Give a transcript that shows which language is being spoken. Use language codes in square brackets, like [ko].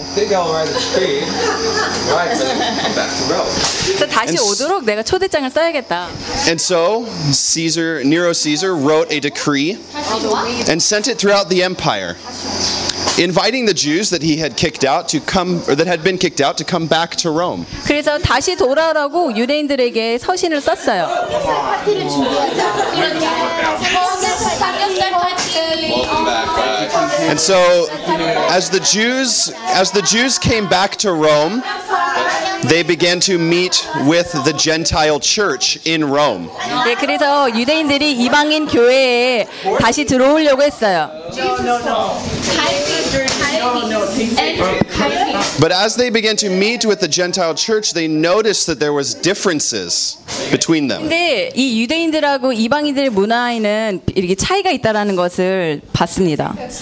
[en] And so Nero Caesar wrote a decree and sent it throughout the empire, inviting the Jews that he had kicked out to come, or that had been kicked out, to come back to Rome. [ko] 그래서 다시 돌아오라고 유대인들에게 서신을 썼어요. [en] And so, as the Jews came back to Rome, they began to meet with the Gentile church in Rome. [ko] 네, 그래서 유대인들이 이방인 교회에 다시 들어오려고 했어요. [en] But as they began to meet with the Gentile church, they noticed that there was differences between them. [ko] 근데 이 유대인들하고 이방인들의 문화에는 이렇게 차이가 있다라는 것을 봤습니다.